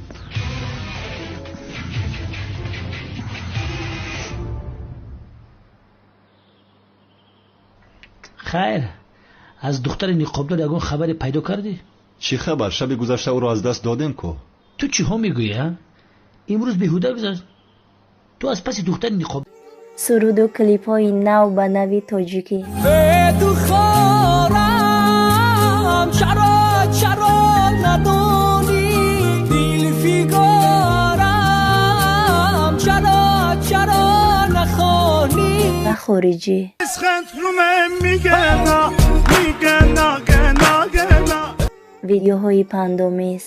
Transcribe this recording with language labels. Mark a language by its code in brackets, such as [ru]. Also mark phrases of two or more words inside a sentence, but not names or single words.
[tg] хайр, аз духтари ниқобдор ягон хабаре пайдо кардӣ? чӣ хабар? шаби гузашта ӯро аз даст додем ку. ту чиҳо мегӯӣ? имрӯз беҳуда гузашт. ту аз паси духтари ниқоб. суруду клипҳои нав ба нави тоҷикӣ. [fa] بخورم چرا ندونی دل فیگارم چرا نخونی و خارجی. ویدیوهای پندآمیز.